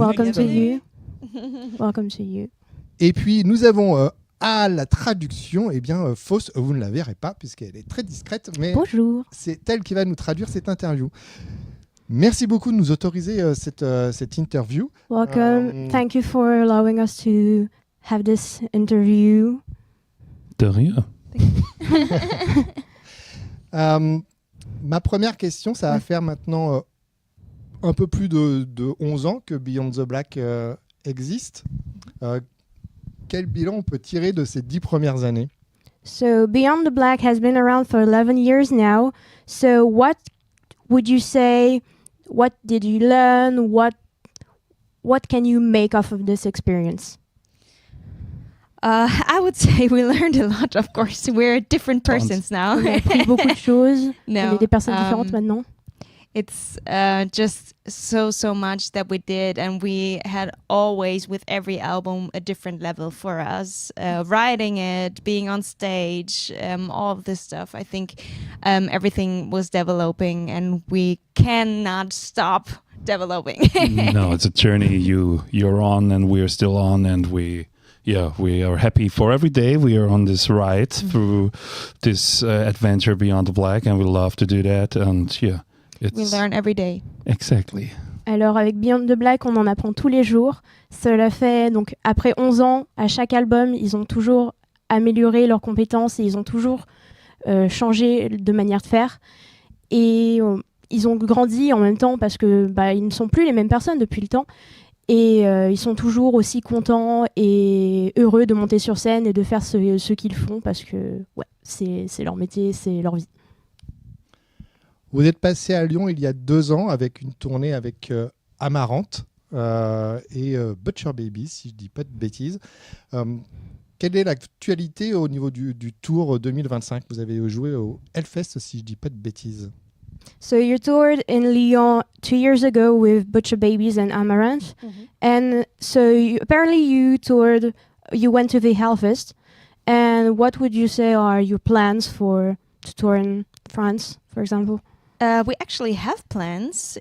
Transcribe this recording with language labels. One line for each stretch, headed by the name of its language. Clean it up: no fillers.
English: Welcome to you. Welcome to you.
French: Et puis, nous avons à la traduction, eh bien, Fausse, vous ne la verrez pas puisqu'elle est très discrète, mais Bonjour. c'est elle qui va nous traduire cette interview. Merci beaucoup de nous autoriser cette interview.
English: Welcome. Thank you for allowing us to have this interview.
French: De rien. Ma première question, ça va faire maintenant un peu plus de 11 ans que Beyond the Black existe. Quel bilan on peut tirer de ces 10 premières années?
English: So Beyond the Black has been around for 11 years now. So what would you say? What did you learn? What can you make off of this experience? I would say we learned a lot, of course. We're different persons now.
French: On a appris beaucoup de choses.
English: No,
French: On est des personnes différentes maintenant.
English: It's just so much that we did, and we had always, with every album, a different level for us. Writing it, being on stage, all of this stuff. I think everything was developing, and we cannot stop developing. No, it's a journey you're on, and we're still on, and we are happy for every day. We are on this ride through this adventure Beyond the Black, and we love to do that. And we learn every day. Exactly.
French: Alors avec Beyond the Black, on en apprend tous les jours. Cela fait donc après 11 ans, à chaque album, ils ont toujours amélioré leurs compétences et ils ont toujours changé de manière de faire. Et ils ont grandi en même temps parce que ils ne sont plus les mêmes personnes depuis le temps. Et ils sont toujours aussi contents et heureux de monter sur scène et de faire ce qu'ils font parce que c'est leur métier, c'est leur vie. Vous êtes passé à Lyon il y a 2 ans avec une tournée avec Amarante et Butcher Babies, si je ne dis pas de bêtises. Quelle est l'actualité au niveau du tour 2025? Vous avez joué au Hellfest, si je ne dis pas de bêtises.
English: So you toured in Lyon 2 years ago with Butcher Babies and Amaranth. And so apparently you went to the Hellfest. And what would you say are your plans to tour in France, for example? We actually have plans.